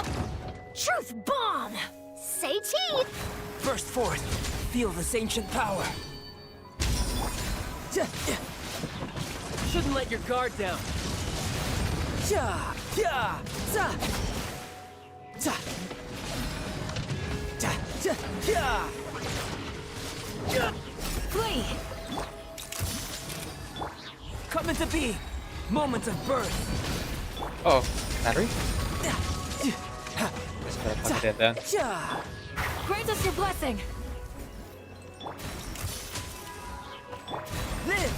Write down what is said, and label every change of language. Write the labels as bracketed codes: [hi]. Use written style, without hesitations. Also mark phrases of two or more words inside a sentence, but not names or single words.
[en] Truth bomb! Say teeth! Burst forth. Feel this ancient power. Shouldn't let your guard down. Ja, ja, za. Ta. Ta, ta, ja. Ja. Flee! Coming to be. Moment of birth. Oh, battery? Just gotta plug it in then. Ja. Grant us your blessing. Live.